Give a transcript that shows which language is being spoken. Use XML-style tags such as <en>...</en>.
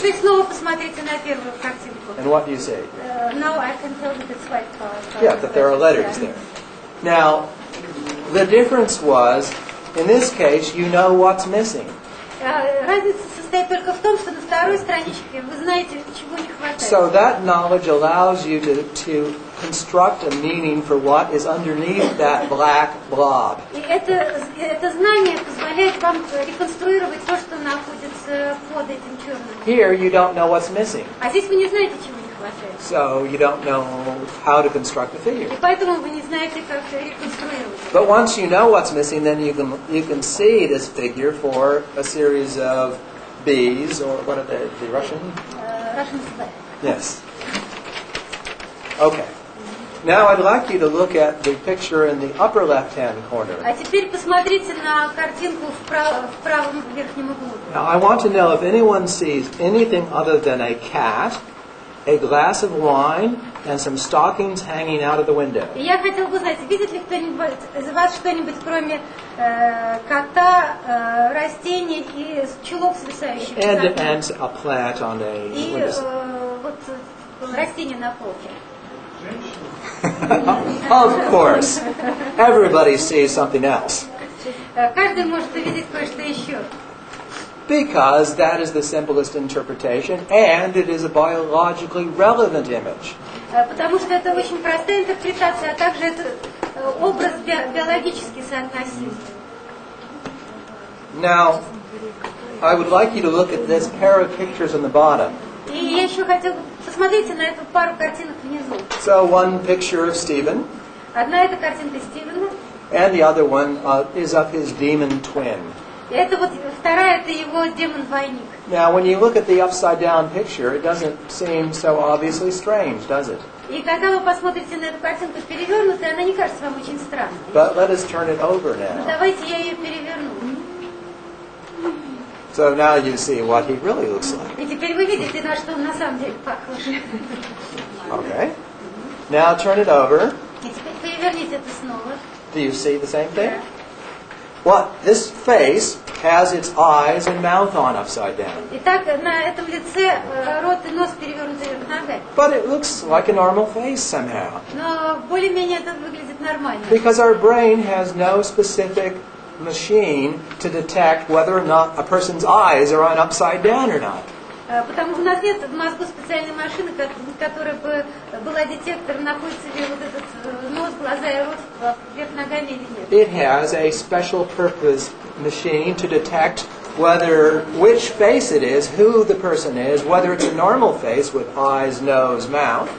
<ru>теперь снова посмотрите на первую картинку.</ru> <en>And what do you see? Now I can tell that it's white color. Yeah, that there are letters there. Now, the difference was, in this case, you know what's missing.</en> <ru>Разница состоит только в том, что на второй страничке вы знаете, чего не хватает.</ru> <en>So that knowledge allows you to construct a meaning for what is underneath that black blob.</en> <ru>И это знание позволяет вам реконструировать то, что находится под этим черным.</ru> <en>Here you don't know what's missing.</en> <ru>А здесь вы не знаете, чего не хватает.</ru> <en>So you don't know how to construct the figure.</en> <ru>И поэтому вы не знаете, как реконструировать.</ru> <en>But once you know what's missing, then you can see this figure for a series of B's, or what are the Russian? Russian square. Yes. Okay. Now I'd like you to look at the picture in the upper left-hand corner.</en> <ru>А теперь посмотрите на картинку в правом верхнем углу.</ru> <en>Now I want to know if anyone sees anything other than a cat, a glass of wine, and some stockings hanging out of the window.</en> <ru>И я хотела бы знать, видит ли кто-нибудь из вас что-нибудь, кроме кота, растений и чулок, свисающих из окна.</ru> <en>And a plant on a</en> <ru>И</ru> <en>window.</en> <ru>вот растение на полке.</ru> <en>Of course. Everybody sees something else.</en> <ru>Каждый может увидеть кое-что еще.</ru> <en>Because that is the simplest interpretation, and it is a biologically relevant image.</en> <ru>Потому что это очень простая интерпретация, а также это образ биологически соотносим.</ru> <en>Now, I would like you to look at this pair of pictures on the bottom.</en> <ru>И я еще хотела бы посмотрите на эту пару картинок внизу.</ru> <en>So one picture of Stephen,</en> <ru>Одна это картинка Стивена,</ru> <en>And the other one is of his demon twin.</en> <ru>Это вот вторая, это его демон-двойник.</ru> <en>Now, when you look at the upside-down picture, it doesn't seem so obviously strange, does it?</en> <ru>И когда вы посмотрите на эту картинку перевернутой, она не кажется вам очень странной.</ru> <en>But let us turn it over</en> <ru>Но</ru> <en>now.</en> <ru>давайте я ее переверну.</ru> <en>So now you see what he really looks like.</en> <ru>И теперь вы видите, на что он на самом деле похож.</ru> <en>Okay. Now turn it over.</en> <ru>И теперь переверните это снова.</ru> <en>Do you see the same thing? What? This face has its eyes and mouth on upside down.</en> <ru>Итак, на этом лице рот и нос перевернуты вверх ногами.</ru> <en>But it looks like a normal face somehow.</en> <ru>Но более-менее это выглядит нормально.</ru> <en>Because our brain has no specific machine to detect whether or not a person's eyes are on upside down or not.</en> <ru>Потому что у нас нет в мозгу специальной машины, которая бы была детектором, находится ли вот этот нос, глаза и рот вверх ногами или нет.</ru> <en>It has a special purpose machine to detect which face it is, who the person is, whether it's a normal face with eyes, nose, mouth.</en>